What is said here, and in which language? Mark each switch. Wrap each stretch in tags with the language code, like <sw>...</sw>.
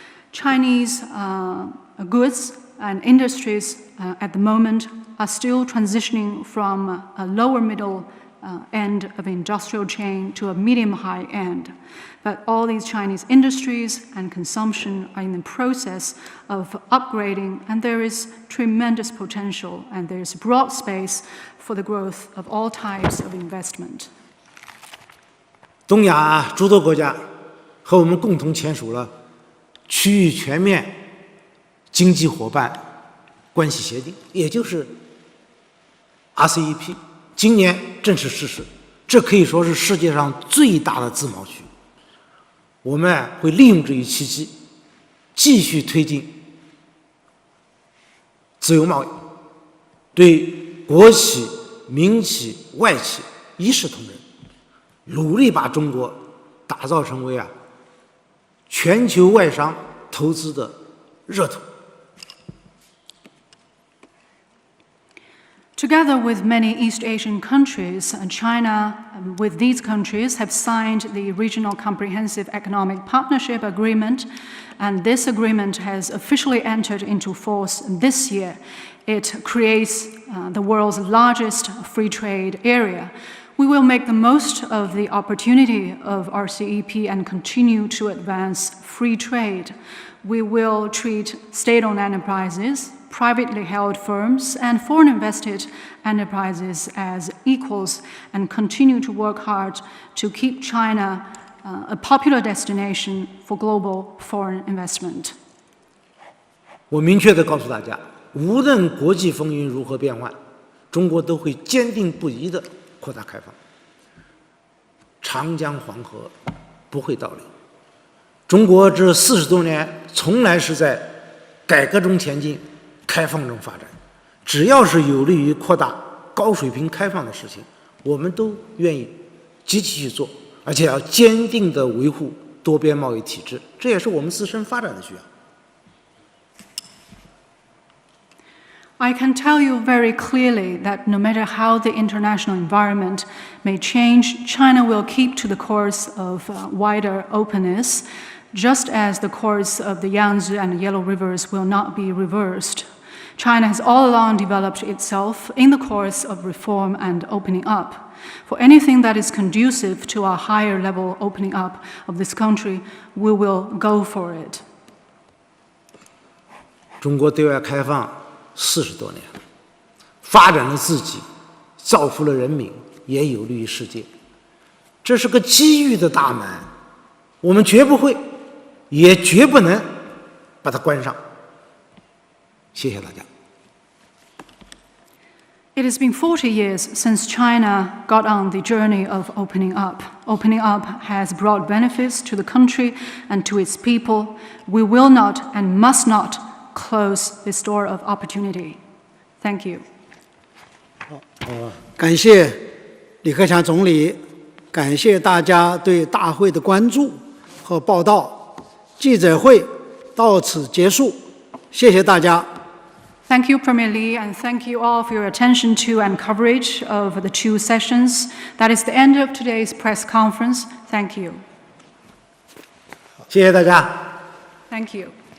<en>Chinese goods and industries at the moment are still transitioning from a lower middle end of industrial chain to a medium-high end. But all these Chinese industries and consumption are in the process of upgrading, and there is tremendous potential, and there is broad space for the growth of all types of investment.</en> <zh>东亚诸多国家和我们共同签署了区域全面经济伙伴关系协定，也就是 RCEP， 今年正式实施。这可以说是世界上最大的自贸区。我们会利用这一契机，继续推进自由贸易，对国企、民企、外企一视同仁，努力把中国打造成为全球外商投资的热土。</zh> <en>Together with many East Asian countries, China, with these countries, have signed the Regional Comprehensive Economic Partnership Agreement, and this agreement has officially entered into force this year. It creates the world's largest free trade area. We will make the most of the opportunity of RCEP and continue to advance free trade. We will treat state-owned enterprises, privately held firms, and foreign invested enterprises as equals, and continue to work hard to keep China a popular destination for global foreign investment.</en> <zh>我明确地告诉大家，无论国际风云如何变幻，中国都会坚定不移地扩大开放。长江黄河不会倒流。中国这40多年从来是在改革中前进，开放中发展。只要是有利于扩大高水平开放的事情，我们都愿意积极去做，而且要坚定地维护多边贸易体制，这也是我们自身发展的需要。</zh> <en>I can tell you very clearly that no matter how the international environment may change, China will keep to the course of wider openness, just as the course of the Yangtze and Yellow Rivers will not be reversed. China has all along developed itself in the course of reform and opening up. For anything that is conducive to a higher level opening up of this country, we will go for it.</en> <zh>中国对外开放40多年，发展了自己，造福了人民，也有利于世界。这是个机遇的大门，我们绝不会，也绝不能把它关上。谢谢大家。</zh> <en>It has been 40 years since China got on the journey of opening up. Opening up has brought benefits to the country and to its people. We will not and must not close this door of opportunity. Thank you.</en> <zh>感谢李克强总理，感谢大家对大会的关注和报道。记者会到此结束，谢谢大家。</zh> <en>Thank you, Premier Li, and thank you all for your attention to and coverage of the 2 sessions. That is the end of today's press conference. Thank you.</en> <zh>谢谢大家。</zh> <en>Thank you.</en>